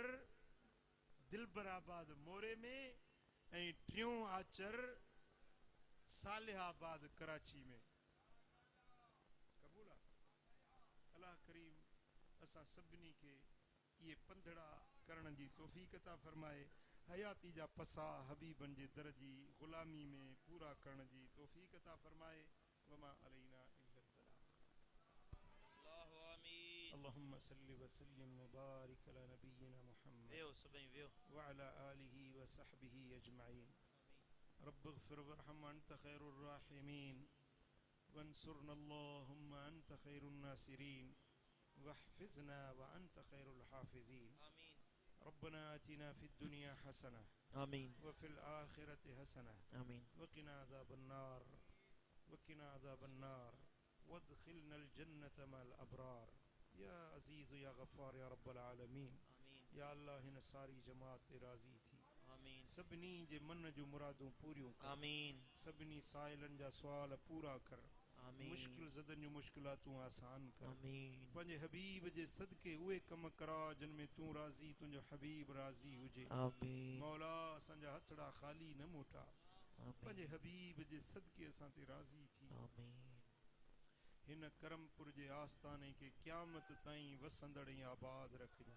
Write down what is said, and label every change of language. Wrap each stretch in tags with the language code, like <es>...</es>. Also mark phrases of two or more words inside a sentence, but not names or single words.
<sd>दिलबराबाद मोरे में ऐं टियों आचर सालिहाबाद कराची में क़बूल आहे अल्लाह करीम असां सभिनी खे इहे पंधड़ा करण जी तौफ़ीक़ अता फरमाए हयाती जा पसा हबीबन जे दर जी ग़ुलामी में पूरा करण जी तौफ़ीक़ अता फरमाए</sd> <ar>وما علينا إلا البلاغ اللهم صل وسلم وبارك على نبينا محمد</ar> <sd>वियो सभई वियो</sd> <ar>وعلى آله وصحبه أجمعين رب اغفر وارحم أنت خير الراحمين وانصرنا اللهم أنت خير الناصرين واحفظنا وأنت خير الحافظين आमीन ربنا آتنا في الدنيا حسنة आमीन وفي الآخرة حسنة आमीन وقنا عذاب النار وقنا عذاب النار وادخلنا الجنة مع الأبرار يا عزيز يا غفار يا رب العالمين आमीन</ar> <sd>या अल्लाह हिन सारी जमात ते राज़ी थी आमीन सभिनी जे मन जूं मुरादूं पूरियूं कर आमीन सभिनी साइलनि जा सुवाल पूरा कर आमीन मुश्किल ज़दनि जूं मुश्किलातूं आसान कर आमीन पंहिंजे हबीब जे सदके उहे कम करा जिन में तूं राज़ी तुंहिंजो हबीब राज़ी हुजे आमीन मौला असांजा हथड़ा ख़ाली न मोटा पंहिंजे आमीन हबीब जे सदके असां ते राज़ी थी आमीन हिन करमपुर जे आस्थाने खे क़यामत ताईं वसंदड़ ऐं आबाद रखजांइ</sd>